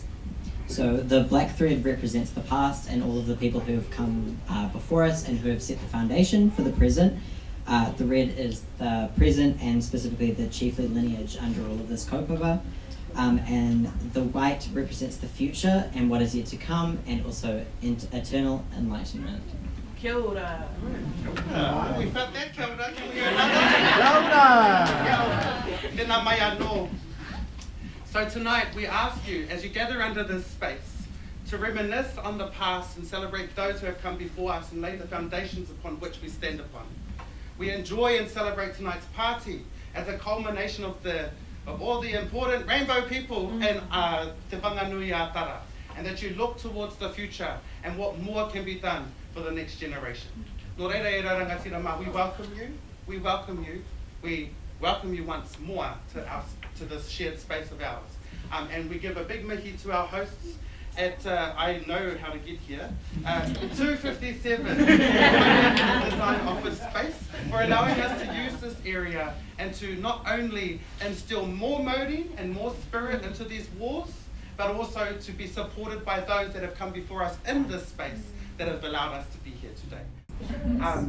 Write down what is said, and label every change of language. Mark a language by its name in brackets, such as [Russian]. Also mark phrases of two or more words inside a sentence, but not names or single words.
[English] So the black thread represents the past and all of the people who have come before us and who have set the foundation for the present. The red is the present and specifically the chiefly lineage under all of this kaupapa. And the white represents the future and what is yet to come, and also eternal enlightenment. [Māori] Kia ora. [English] We felt that, [Māori] kia ora. [English] Can we hear another? [Māori] Kia ora. Tēnā mai anō. [English] So tonight we ask you, as you gather under this space, to reminisce on the past and celebrate those who have come before us and lay the foundations upon which we stand upon. We enjoy and celebrate tonight's party as a culmination of all the important rainbow people and Te Whanganui Atara, and that you look towards the future and what more can be done for the next generation. [Māori] Nō reira e rangatira mā, [English] we welcome you, we welcome you, we welcome you once more to this shared space of ours. And we give a big mihi to our hosts at, I know how to get here, 257 Design Office Space, for allowing us to use this area and to not only instill more modi and more spirit into these walls, but also to be supported by those that have come before us in this space that have allowed us to be here today.